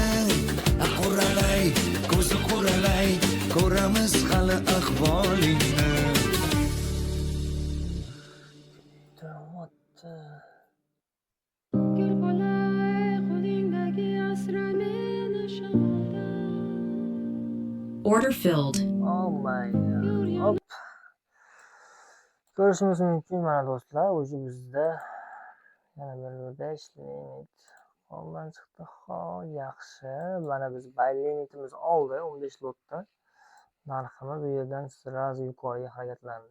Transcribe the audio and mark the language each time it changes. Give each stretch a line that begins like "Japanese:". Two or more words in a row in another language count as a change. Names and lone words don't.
Uzbek: Quralay, ko'zi quralay, ko'ramiz hali ahvolingni. Kuydiryapti. Gul qolay qo'lingdagi asra meni shamoldan.
English: Order filled. Oh my god.
Uzbek: Hop. Ko'rishimiz mumkin mana do'stlar, o'zi bizda yana bir 5 limit qo'ldan chiqdi. Xo'p, yaxshi. Mana biz buy limitimiz oldi 15 lotda. Narximiz bu yerdan sirasi yuqoriga harakatlandi.